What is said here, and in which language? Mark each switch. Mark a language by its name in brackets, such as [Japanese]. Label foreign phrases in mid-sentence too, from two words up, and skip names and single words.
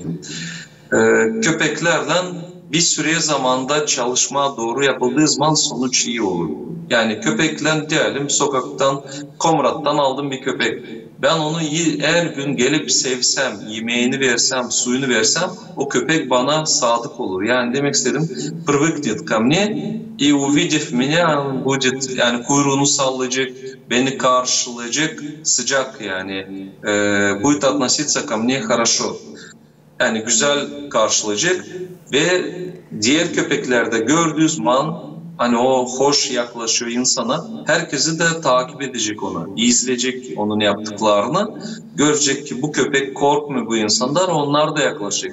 [Turkish] Köpeklerden bir süre zamanda çalışma doğru yapıldığı zaman sonuç iyi olur. Yani köpekle diyelim sokaktan, Komrat'tan aldım bir köpek. Ben onu her gün gelip sevsem, yemeğini versem, suyunu versem o köpek bana sadık olur. Yani demek istedim, [Russian] привыкнет ко мне и увидев меня будет, [Turkish] yani kuyruğunu sallayacak, beni karşılayacak, sıcak yani. [Russian] Будет относиться ко мне хорошо. [Turkish] Yani güzel karşılayacak ve diğer köpeklerde gördüğü zaman hani o hoş yaklaşıyor insana, herkesi de takip edecek onu, izleyecek onun yaptıklarını, görecek ki bu köpek korkmuyor bu insanlar, onlar da yaklaşacak.